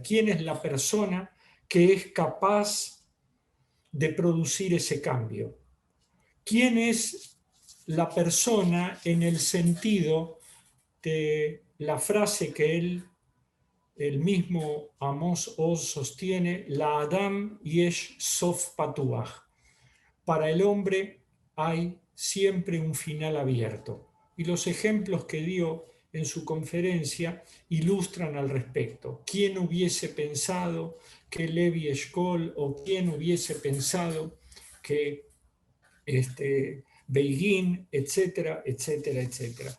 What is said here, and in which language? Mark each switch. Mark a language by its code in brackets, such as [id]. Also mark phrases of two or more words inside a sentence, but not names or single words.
[es] ¿Quién es la persona que es capaz de producir ese cambio? ¿Quién es la persona en el sentido de la frase que el mismo Amos Oz sostiene, la [he] אדם יש סוף פתוח? [es] Para el hombre hay siempre un final abierto. Y los ejemplos que dio en su conferencia ilustran al respecto. ¿Quién hubiese pensado que Levi Eshkol, o quién hubiese pensado que Begin, etcétera, etcétera, etcétera?